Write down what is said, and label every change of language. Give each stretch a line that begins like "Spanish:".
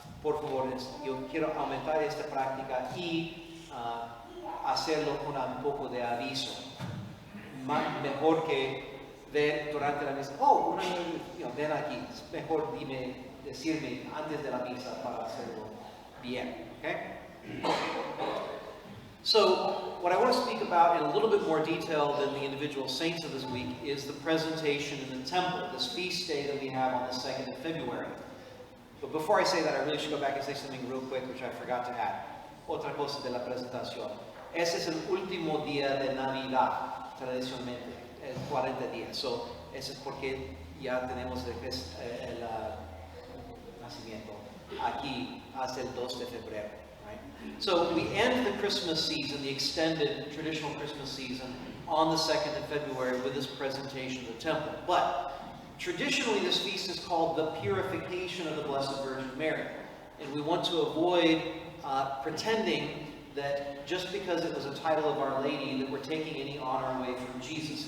Spanish: Por favor, yo quiero aumentar esta práctica y hacerlo con un poco de aviso. Mejor que ver durante la misa, ven aquí, es mejor decirme antes de la misa para hacerlo bien.
English: Okay? So, what I want to speak about in a little bit more detail than the individual saints of this week is the presentation in the temple, this feast day that we have on the 2nd of February. But before I say that, I really should go back and say something real quick, which I forgot to add.
Spanish: Otra cosa de la presentación. Ese es el último día de Navidad, tradicionalmente, 40 días. So, eso es porque ya tenemos el nacimiento aquí hasta el 2 de febrero.
English: So we end the Christmas season, the extended traditional Christmas season, on the 2nd of February with this presentation of the temple. But traditionally this feast is called the Purification of the Blessed Virgin Mary. And we want to avoid pretending that just because it was a title of Our Lady that we're taking any honor away from Jesus.